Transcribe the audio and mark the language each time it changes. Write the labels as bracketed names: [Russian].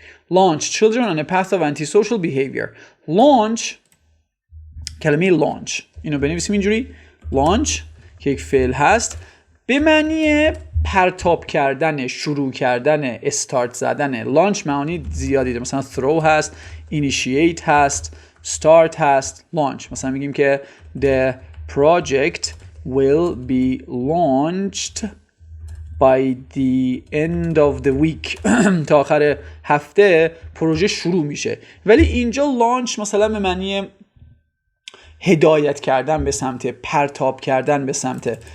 [English] launch children on a path of antisocial behavior. [Persian] launch کلمه launch اینو بنویسیم اینجوری. launch که یک فعل هست به معنی پرتاب کردن، شروع کردن، استارت زدن. launch معانی زیادی داره. مثلا throw هست، initiate هست، start هست. [English] launch مثلا میگیم که the project will be launched by the end of the week. [Persian] تا آخر هفته پروژه شروع میشه. ولی اینجا launch مثلا به معنی هدایت کردن به سمت، پرتاب کردن به سمت.